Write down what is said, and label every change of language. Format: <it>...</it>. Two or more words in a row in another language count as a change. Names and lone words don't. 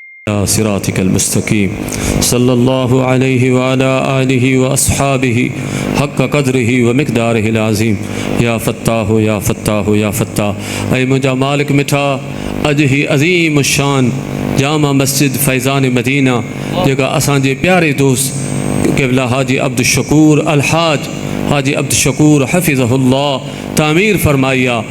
<ar>صراطك المستقيم صلى الله عليه وعلى آله وأصحابه حق قدره ومقداره العظيم. يا فتاح يا فتاح يا فتاح.</ar> <sd>ऐ मुंहिंजा मालिक मिठा, अॼु ही अज़ीम शान जामा मस्जिद फैज़ान मदीना जेका असांजे प्यारे दोस्त क़िबला हाजी अब्दुल शकूर अलहाज हाजी अब्दुल शकूर हफ़िज़हुल्लाह तामीर फरमाई आहे।</sd>